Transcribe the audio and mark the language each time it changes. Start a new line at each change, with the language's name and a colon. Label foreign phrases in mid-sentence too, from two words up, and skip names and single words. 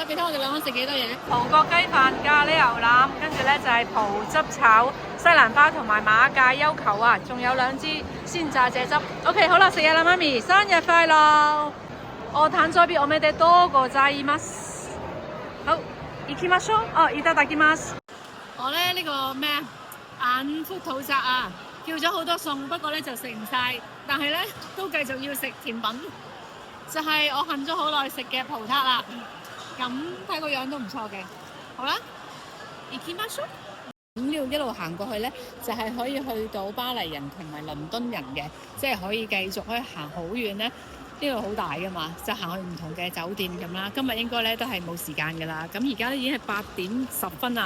Cantonese: 你睇我哋兩個食幾多嘢？葡國雞飯、咖喱牛腩，跟住咧就係葡汁炒西蘭花同埋馬介休球啊，仲有2支鮮榨蔗汁。OK， 好啦，食嘢啦，媽咪，生日快樂！我坦咗邊，我咩哋多過齋伊瑪斯。好，
Japanese: いきましょう。哦，いただきます。
Cantonese: 我咧呢個咩啊眼腹肚窄啊，叫咗好多餸，不過咧就食唔晒，但係咧都繼續要食甜品，就係我恨咗好耐食嘅葡撻啦。咁睇個樣都唔錯嘅。好啦，
Japanese: 行きましょう。
Cantonese: 咁呢度一路行過去咧，就係可以去到巴黎人同埋倫敦人嘅，即係可以繼續可以行好遠咧。呢度好大噶嘛，就行去唔同嘅酒店咁啦。今日應該咧都係冇時間噶啦。咁而家咧已經係8點10分啦。